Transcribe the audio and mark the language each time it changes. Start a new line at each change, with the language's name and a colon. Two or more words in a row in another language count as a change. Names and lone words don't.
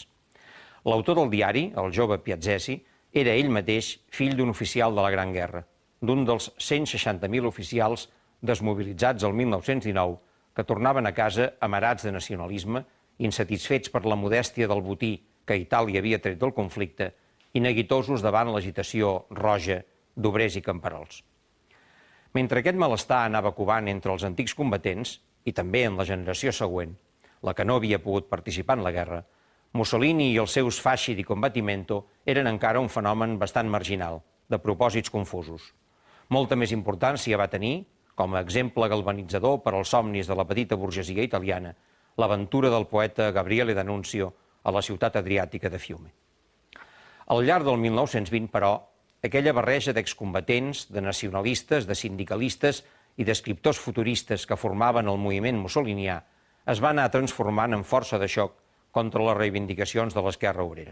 Catalan: L'autor del diari, el jove Piazzesi, era ell mateix fill d'un oficial de la Gran Guerra, d'un dels 160.000 oficials desmobilitzats el 1919 que tornaven a casa amarats de nacionalisme, insatisfets per la modèstia del botí que Itàlia havia tret del conflicte i neguitosos davant l'agitació roja d'obrers i camperols. Mentre aquest malestar anava covant entre els antics combatents, i també en la generació següent, la que no havia pogut participar en la guerra, Mussolini i els seus
Italian: fasci di combattimento
Catalan: eren encara un fenomen bastant marginal, de propòsits confusos. Molta més importància va tenir, com a exemple galvanitzador per als somnis de la petita burgesia italiana, l'aventura del poeta Gabriele D'Annunzio a la ciutat adriàtica de Fiume. Al llarg del 1920, però, aquella barreja d'excombatents, de nacionalistes, de sindicalistes i d'escriptors futuristes que formaven el moviment mussolinià es va anar transformant en força de xoc contra les reivindicacions de l'esquerra obrera.